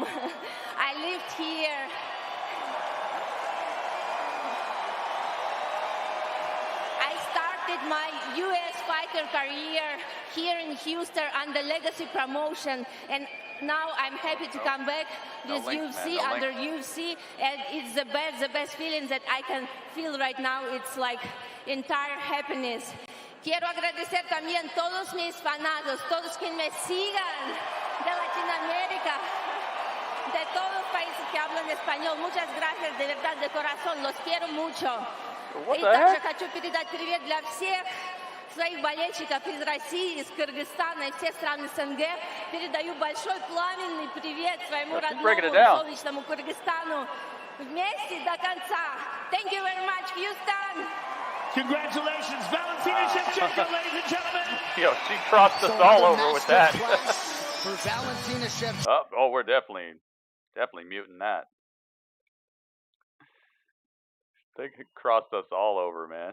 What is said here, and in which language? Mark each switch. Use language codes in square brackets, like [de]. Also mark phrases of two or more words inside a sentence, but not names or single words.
[en] I lived here. I started my U.S. fighter career here in Houston under Legacy Promotion, and now I'm happy to come back with UFC, under UFC, and it's the best feeling that I can feel right now. It's like entire happiness. [es] Quiero agradecer también a todos mis fanados, todos quienes me sigan de Latinoamérica, de todos los países que hablan español. Muchas gracias, de verdad, de corazón, los quiero mucho. [ru] И также хочу передать привет для всех своих болельщиков из России, из Кыргызстана и всех стран СНГ. Передаю большой пламенный привет своему родному солнечному Кыргызстану. Вместе до конца. [en] Thank you very much, Houston. Congratulations, Valentina Shevchenko, ladies and gentlemen. Yo, she crossed us all over with that. For Valentina Shevchenko. Oh, we're definitely muting that. They crossed us all over, man.